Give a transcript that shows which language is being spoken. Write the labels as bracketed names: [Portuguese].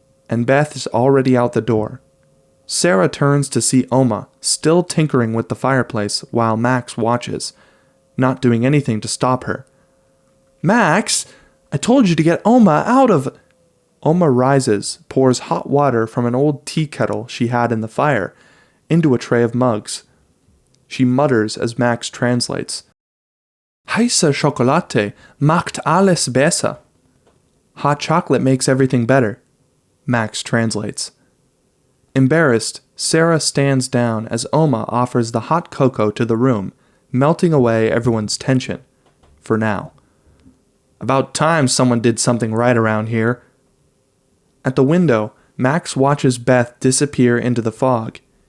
[English] And Beth is already out the door. Sarah turns to see Oma, still tinkering with the fireplace while Max watches, not doing anything to stop her. Max, I told you to get Oma out of... Oma rises, pours hot water from an old tea kettle she had in the fire into a tray of mugs. She mutters as Max translates. [German] Heiße Schokolade macht alles besser. [English] Hot chocolate makes everything better, Max translates. Embarrassed, Sarah stands down as Oma offers the hot cocoa to the room, melting away everyone's tension. For now. About time someone did something right around here. At the window, Max watches Beth disappear into the fog.